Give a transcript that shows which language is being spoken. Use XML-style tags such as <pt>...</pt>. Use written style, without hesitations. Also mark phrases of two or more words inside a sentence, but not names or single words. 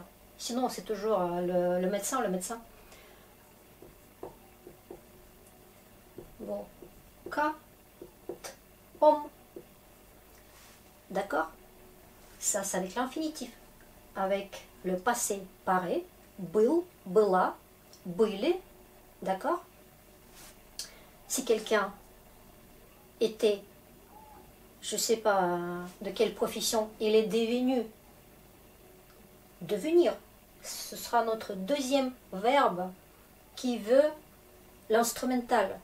<fr>Sinon, c'est toujours le médecin, le médecin. Bon, ka, t, om. D'accord? Ça, c'est avec l'infinitif. Avec le passé, pareil.</fr> <ru>Был, была, были.</ru> <fr>D'accord? Si quelqu'un était, je ne sais pas de quelle profession, il est devenu. Devenir. Ce sera notre deuxième verbe qui veut l'instrumental.</fr>